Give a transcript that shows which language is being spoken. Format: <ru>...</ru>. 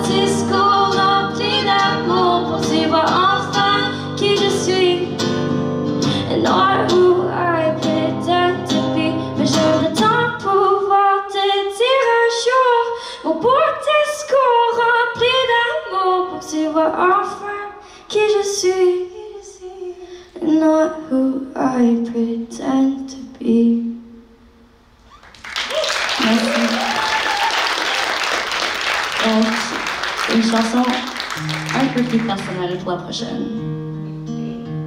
<fr>discours rempli d'amour, poursuivre enfin qui je suis.</fr> <en>And not who I pretend to be.</en> <fr>Mais j'aimerais tant pouvoir te dire un jour mon beau discours rempli d'amour, poursuivre enfin qui je suis.</fr> <en>And not who I pretend to be.</en> <fr>Merci. Donc, une chanson un peu plus personnelle pour la prochaine.</fr>